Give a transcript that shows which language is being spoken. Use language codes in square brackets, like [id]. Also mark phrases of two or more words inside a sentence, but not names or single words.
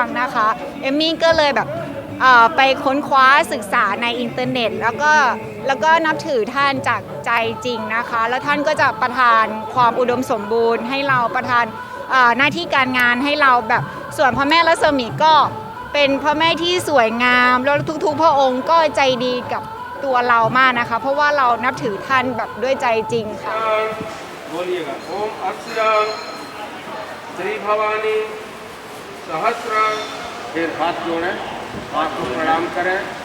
[th] นะคะเอมมี่ก็เลยแบบไปค้นคว้าศึกษาในอินเทอร์เน็ตแล้วก็นับถือท่านจากใจจริงนะคะแล้วท่านก็จะประทานความอุดมสมบูรณ์ให้เราประทานหน้าที่การงานให้เราแบบส่วนพระแม่รัศมีก็เป็นพระแม่ที่สวยงามแล้วทุกๆพระองค์ก็ใจดีกับตัวเรามากนะคะเพราะว่าเรานับถือท่านแบบด้วยใจจริงค่ะ [hi] โอมอัศรา श्री भवानी सहस्र फिर हाथ जोड़ें हाथ को प्रणाम करें